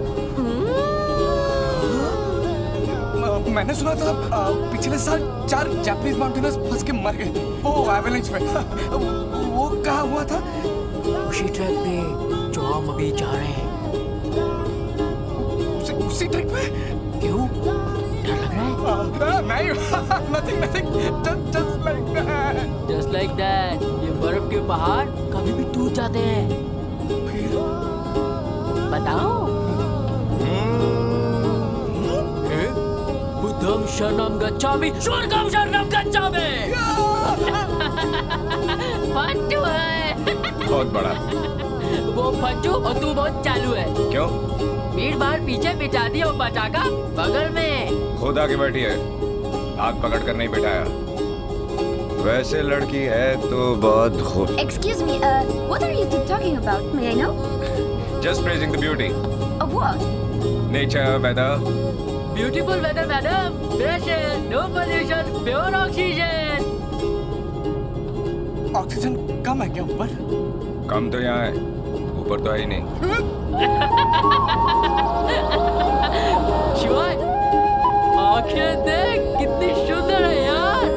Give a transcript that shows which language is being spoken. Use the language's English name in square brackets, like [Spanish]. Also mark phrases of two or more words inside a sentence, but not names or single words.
[Hindi] मैंने सुना था पिछले साल 4 [English] Japanese mountaineers [Hindi] फंस के मर गए थे वो एवेलेंच में। वो कहाँ हुआ था? उसी ट्रैक पे जो हम अभी जा रहे हैं। उसी ट्रैक पे? क्यों? डर लग रहा है? नहीं nothing [English] Just like that। [Hindi] ये बर्फ के पहाड़ कभी भी टूट जाते हैं। फिर बताओ। [Pali] बुद्धं शरणं गच्छामि, स्वर्गं शरणं गच्छामि। [Hindi] फट्टू है। बहुत बड़ा। वो फट्टू और तू बहुत चालू है। क्यों? भीड़ भाड़ पीछे बिठा दिया और पटाखा बगल में। खुद आके बैठी है, हाथ पकड़ कर नहीं बिठाया। वैसे लड़की है तो बहुत खूब। [English] Excuse me, what are you two talking about? May I know? Just praising the beauty. Of what? Nature, weather. beautiful weather madam, fresh air, no pollution, pure oxygen. [Hindi] ऑक्सीजन कम है क्या ऊपर? कम तो यहाँ है, ऊपर तो है ही नहीं। शिवाय, आंखें देख कितनी सुंदर है यार।